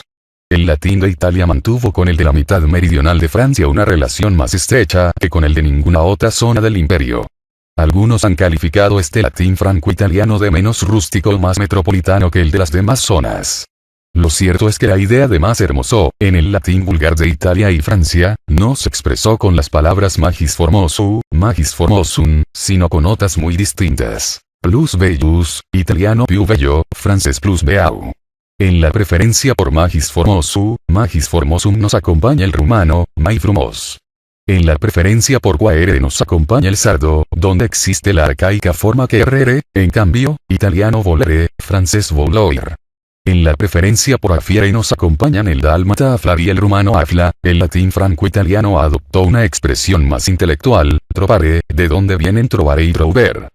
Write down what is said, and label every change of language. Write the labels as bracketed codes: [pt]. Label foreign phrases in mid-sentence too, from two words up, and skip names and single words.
[es] El latín de Italia mantuvo con el de la mitad meridional de Francia una relación más estrecha que con el de ninguna otra zona del imperio. Algunos han calificado este latín franco-italiano de menos rústico o más metropolitano que el de las demás zonas. Lo cierto es que la idea de más hermoso, en el latín vulgar de Italia y Francia, no se expresó con las palabras [la] magis formosu, magis formosum, [es] sino con otras muy distintas. [la] Plus bellus, [es] italiano [it] più bello, [es] francés [fr] plus beau. [es] En la preferencia por [la] magis formosu, magis formosum [es] nos acompaña el rumano, [ro] mai frumos. [es] En la preferencia por quaere nos acompaña el sardo, donde existe la arcaica forma querere, en cambio, italiano volere, francés voloir. En la preferencia por afiere nos acompañan el dálmata aflar y el rumano afla, el latín franco-italiano adoptó una expresión más intelectual, trovare, de donde vienen trovare y trover.